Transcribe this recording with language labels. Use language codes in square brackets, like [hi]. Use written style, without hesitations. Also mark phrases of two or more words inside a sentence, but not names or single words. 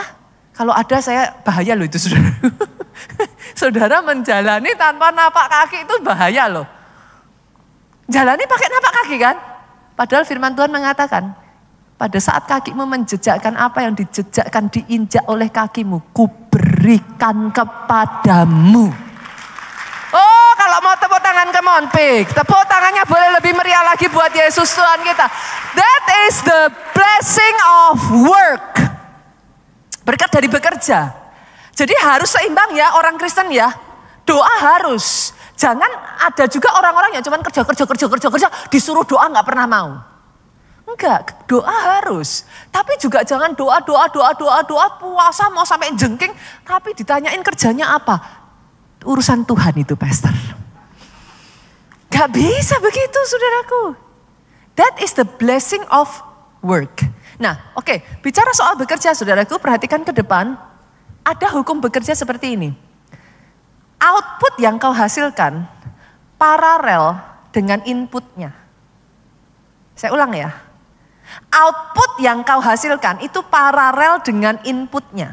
[id] Kalau ada saya bahaya loh itu saudara. Saudara menjalani tanpa napak kaki itu bahaya loh. Jalani pakai napak kaki kan? Padahal firman Tuhan mengatakan, pada saat kakimu menjejakkan apa yang dijejakkan diinjak oleh kakimu, kuberikan kepadamu. Oh, kalau mau tepuk tangan [en] come on [id] pik. Tepuk tangannya boleh lebih meriah lagi buat Yesus Tuhan kita. [en] That is the blessing of work. [id] Berkat dari bekerja. Jadi harus seimbang ya orang Kristen ya. Doa harus. Jangan ada juga orang-orang yang cuma kerja, disuruh doa nggak pernah mau. Enggak, doa harus. Tapi juga jangan doa, puasa mau sampai jengking. Tapi ditanyain kerjanya apa? Urusan Tuhan itu pastor. Gak bisa begitu saudaraku. [en] That is the blessing of work. [id] Nah oke, bicara soal bekerja saudaraku, perhatikan ke depan. Ada hukum bekerja seperti ini. Output yang kau hasilkan paralel dengan inputnya. Saya ulang ya. Output yang kau hasilkan itu paralel dengan inputnya.